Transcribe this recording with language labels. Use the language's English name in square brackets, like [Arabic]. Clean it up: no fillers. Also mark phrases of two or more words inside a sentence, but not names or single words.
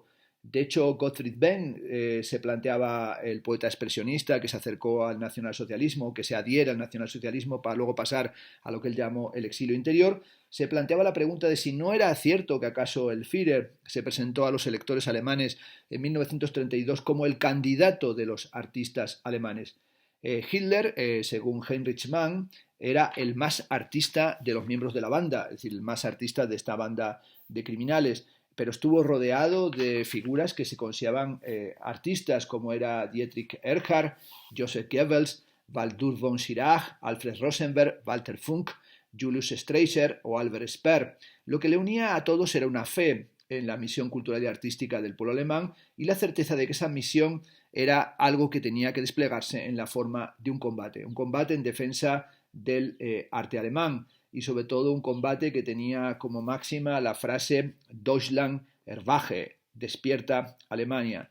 [Spanish] De hecho, Gottfried Benn se planteaba, el poeta expresionista que se acercó al nacionalsocialismo, que se adhiera al nacionalsocialismo para luego pasar a lo que él llamó el exilio interior, se planteaba la pregunta de si no era cierto que acaso el Führer se presentó a los electores alemanes en 1932 como el candidato de los artistas alemanes. Hitler, según Heinrich Mann, era el más artista de los miembros de la banda, es decir, el más artista de esta banda de criminales, pero estuvo rodeado de figuras que se consideraban artistas, como era Dietrich Eckart, Joseph Goebbels, Waldur von Schirach, Alfred Rosenberg, Walter Funk, Julius Streicher o Albert Speer. Lo que le unía a todos era una fe en la misión cultural y artística del pueblo alemán y la certeza de que esa misión era algo que tenía que desplegarse en la forma de un combate en defensa del arte alemán y sobre todo un combate que tenía como máxima la frase [German] Deutschland erwache, [Spanish] despierta Alemania.